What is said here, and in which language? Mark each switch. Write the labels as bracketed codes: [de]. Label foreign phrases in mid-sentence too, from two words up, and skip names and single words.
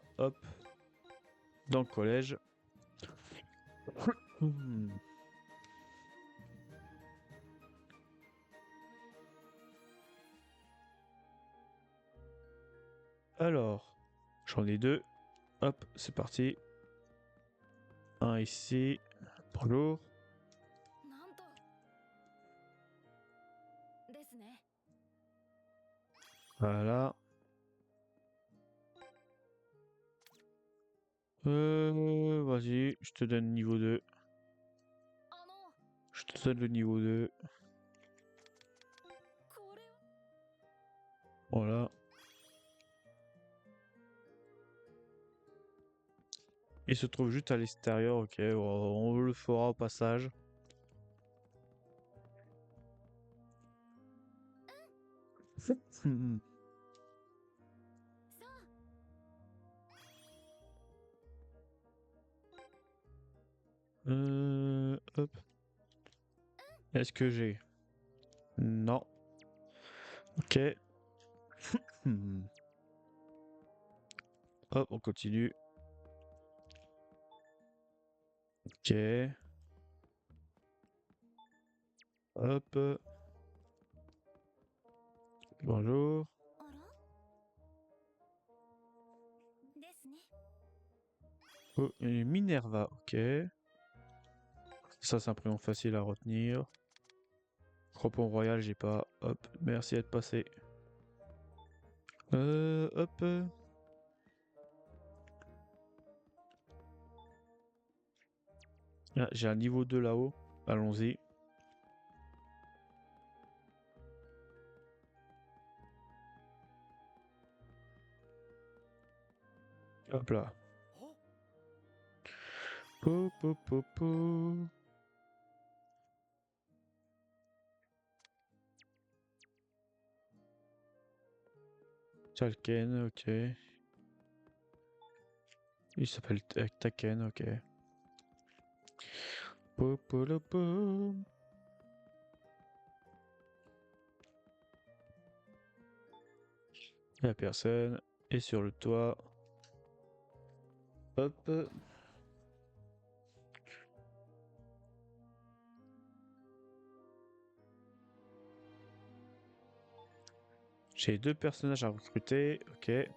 [fr] Hop, dans le collège. Hmm. Alors, j'en ai deux. Hop, c'est parti. Un ici. Bonjour. [ja] なんとですね。 [fr] Voilà. Vas-y, je te donne niveau 2. [ja] あの [fr] Je te donne le niveau 2. [ja] これは [fr] Voilà. Il se trouve juste à l'extérieur, ok. On le fera au passage. Hmm. [ja] さあ [fr] Hop. Est-ce que j'ai? Non. Ok. Hmm. Hop, on continue. Ok. Hop. Bonjour. [ja] あらですね。 [fr] Oh, et Minerva, ok. Ça, c'est un prénom facile à retenir. Crampon royal, j'ai pas. Hop, merci d'être passé. Hop. Ah, j'ai un niveau 2 là-haut. Allons-y. Hop là. お Po, po, po, po. Talken, ok. Il s'appelle Taken, ok. Po, po, lo, po. Y'a personne. Et sur le toit. Hop. J'ai deux personnages à recruter, ok.